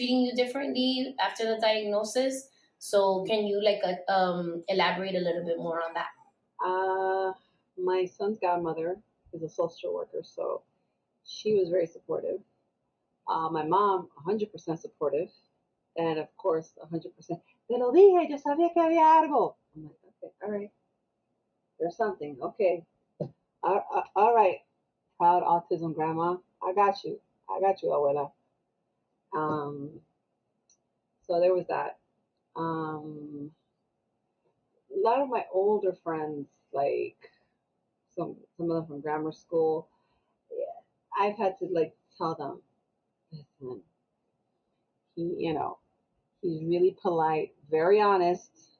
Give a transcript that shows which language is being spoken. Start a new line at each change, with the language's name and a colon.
English: treating you differently after the diagnosis. So can you elaborate a little bit more on that? Uh, my son's godmother is a social worker, so she was very supportive. My mom, 100% supportive. And of course, 100%.
Spanish: Te lo dije, yo sabía que había algo.
English: I'm like, okay, all right, there's something. Okay, all right, proud autism grandma. I got you. I got you, abuela. Um, so there was that. Um, a lot of my older friends, like some of them from grammar school, yeah, I've had to like tell them, listen, he's really polite, very honest.